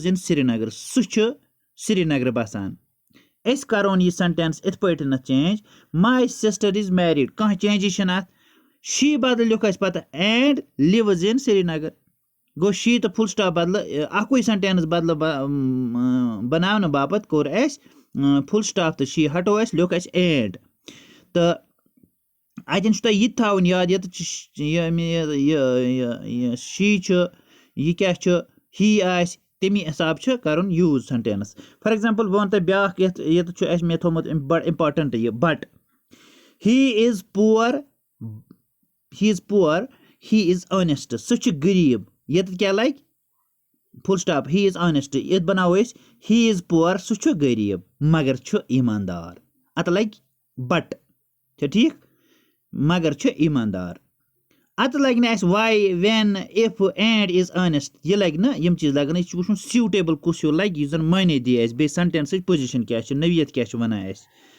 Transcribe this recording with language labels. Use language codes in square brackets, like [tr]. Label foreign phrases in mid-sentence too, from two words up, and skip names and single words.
[ks] اِن سرینگر سُہ چھُ سرینگرٕ بسان أسۍ کَرون یہِ سٮ۪نٹٮ۪نٕس یِتھ پٲٹھۍ چینٛج [en] my sister is married [ks] کانٛہہ چینٛجی چھِنہٕ اَتھ شی بدلہٕ لیوٚکھ اَسہِ پَتہٕ [en] and lives in Srinagar [ks] گوٚو شی تہٕ [en] full stop [ks] بدلہٕ اَکُے سٮ۪نٹٮ۪نٕس بدلہٕ بناونہٕ باپتھ کوٚر اَسہِ [en] full stop [ks] تہٕ شی ہٹو اَسہِ لیوٚکھ اَسہِ اینڈ تہٕ اَتٮ۪ن چھُ تۄہہِ یہِ تہِ تھاوُن یاد ییٚتٮ۪تھ چھِ شی چھُ یہِ کیٛاہ چھُ ہی آسہِ تَمی حساب چھُ کَرُن یوٗز سٮ۪نٹٮ۪نٕس [en] for example [ks] بہٕ وَنہٕ تۄہہِ بیٛاکھ ییٚتٮ۪تھ چھُ اَسہِ مےٚ تھوٚمُت بَڑٕ اِمپاٹَنٛٹ یہِ [en] but he is poor he is honest [ks] سُہ چھُ غریٖب ییٚتٮ۪تھ کیٛاہ لَگہِ [en] full stop he is honest [ks] ییٚتہِ بَناوو أسۍ [en] he is poor [ks] سُہ چھُ غریٖب مگر چھُ ایٖماندار اَتھ لَگہِ بٹ چھا ٹھیٖک مگر چھُ ایٖماندار اَتھ لَگہِ نہٕ اَسہِ [en] why when if and is honest [ks] یہِ لَگہِ نہٕ یِم چیٖز لَگن یہِ چھُ وٕچھُن سیوٗٹیبٕل کُس ہیوٗ لَگہِ یُس زَن معنے دی اَسہِ بیٚیہِ سٮ۪نٹٮ۪نسٕچ پُزِشَن کیٛاہ چھِ نٔویت کیٛاہ چھِ وَنان اَسہِ